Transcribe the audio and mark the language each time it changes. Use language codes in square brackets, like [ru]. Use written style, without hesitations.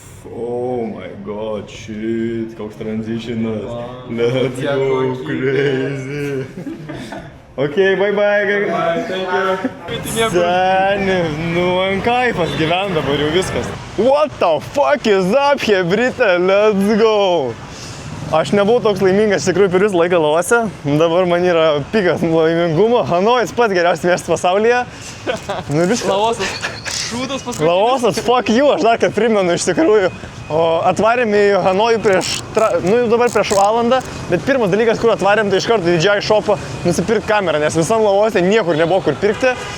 [en] Oh my god, shit, [lt] koks transitionas. [en] Let's go crazy. Okay, bye bye. [lt] Seni, nu man kaifas gyven dabar jau viskas. [en] What the fuck is up, hebryte, let's go. [lt] Aš nebuvau toks laimingas, iš tikrųjų, per visą laiką Laose. Dabar man yra pikas laimingumo. Hanojus pats geriausias miestas pasaulyje. Nu, Laosas. Šūdas paskutinis. Laosas, [en] fuck you, [lt] aš dar kad primenu iš tikrųjų. O atvarėm į Hanojų dabar prieš valandą, bet pirmas dalykas, kur atvarėm, tai iš karto didžiai šopą nusipirkti kamerą, nes visam Laose niekur nebuvo kur pirkti.